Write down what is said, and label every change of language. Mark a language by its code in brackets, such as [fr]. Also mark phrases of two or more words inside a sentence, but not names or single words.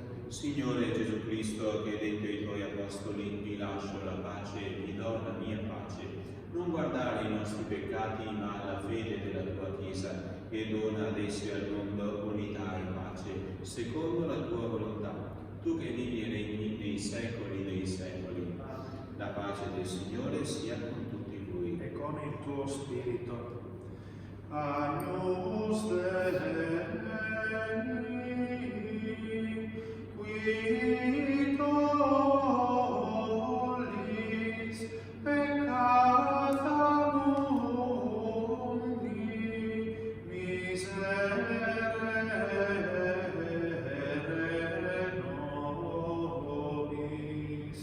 [it] Signore Gesù Cristo, che hai detto ai tuoi apostoli: vi lascio la pace e vi do la mia pace, non guardare i nostri peccati, ma la fede della tua Chiesa, e dona ad essi al mondo unità e pace, secondo la tua volontà, tu che vivi e regni nei secoli dei secoli. La pace del Signore sia con tutti voi. E con il tuo spirito. [la] Agnus Dei, qui tollis peccata mundi, miserere nobis.